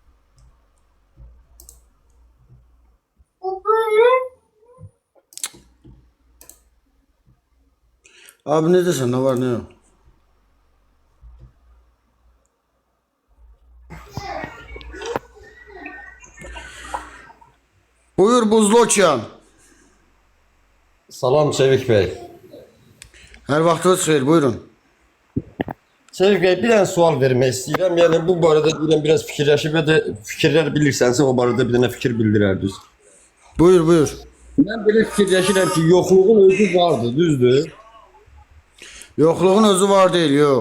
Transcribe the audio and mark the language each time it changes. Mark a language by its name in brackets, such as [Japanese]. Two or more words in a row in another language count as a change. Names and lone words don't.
[Turkish] Abi ne desen, ne var ne yok? [Azerbaijani] Buyur Buzlu Okean. Salam Sevik Bey. Her vaxtınız xeyir, buyurun. Sevik Bey, bir dənə sual vermək istəyirəm. Yəni bu barədə deyirəm biraz fikirləşib və də fikirlər bilirsənsə o barədə bir dənə fikir bildirərdiniz. Buyur, buyur. Mən belə fikirləşirəm ki, yoxluğun özü vardır, düzdür? Yoxluğun özü var değil, yox.